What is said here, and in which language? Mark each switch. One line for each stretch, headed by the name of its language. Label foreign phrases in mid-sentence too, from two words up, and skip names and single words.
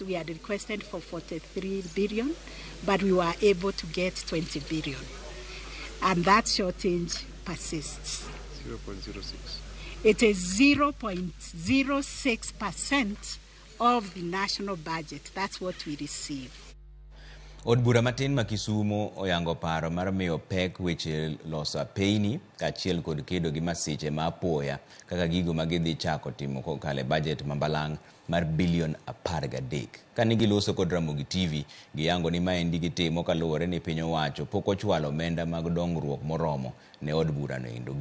English: We had requested for 43 billion, but we were able to get 20 billion. And that shortage persists. 0.06. It is 0.06% of the national budget. That's what we receive.
Luo (Kenya and Tanzania): Od bura matin ma Kisumu oyango paro mar miyo pek weche loso apeyni kaachiel kod kedo gi masiche ma apoya kaka gigo ma gidhi chako timo kokalo budget mambalang' mar bilion 13. Kane giloso kod Ramogi TV, giyango ni maendi gitimo kaluwore ni piny owacho pok ochwalo omenda mag dongruok moromo ne od bura no endo.